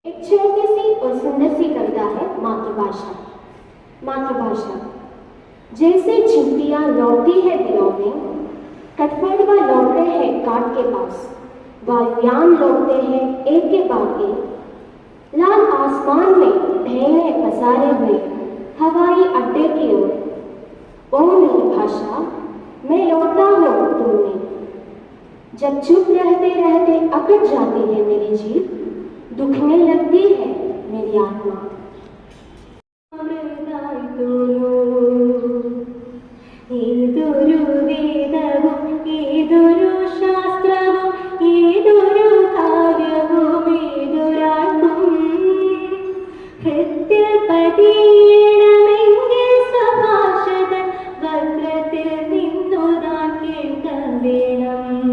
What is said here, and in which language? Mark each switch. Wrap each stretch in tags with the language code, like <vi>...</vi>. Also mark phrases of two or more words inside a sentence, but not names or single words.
<hi>छोटी सी और सुंदर सी कविता है मातृभाषा। मातृभाषा जैसे चिंटियां लौटती है दिलों में, कठफोड़वा लौट रहे हैं काट के पास, वायुयान लौटते हैं एक के बाद एक, लाल आसमान में ढेले पसारे हुए हवाई अड्डे की ओर। ओ मेरी भाषा, मैं लौटा हूँ तुमने। जब चुप रहते रहते अकड़ जाती है मेरी जीभ, दुखने लगती है मेरी आत्मा।</hi> <ml>ഏതൊരു വേദവും ഏതൊരു ശാസ്ത്രവും ഏതൊരു കാവ്യവും ഏതൊരാൾക്കും ഹൃത്തിൽ പതിയണമെങ്കിൽ സ്വഭാഷതൻ വക്രത്തിൽ നിന്നുതാൻ കേൾക്ക വേണം.</ml>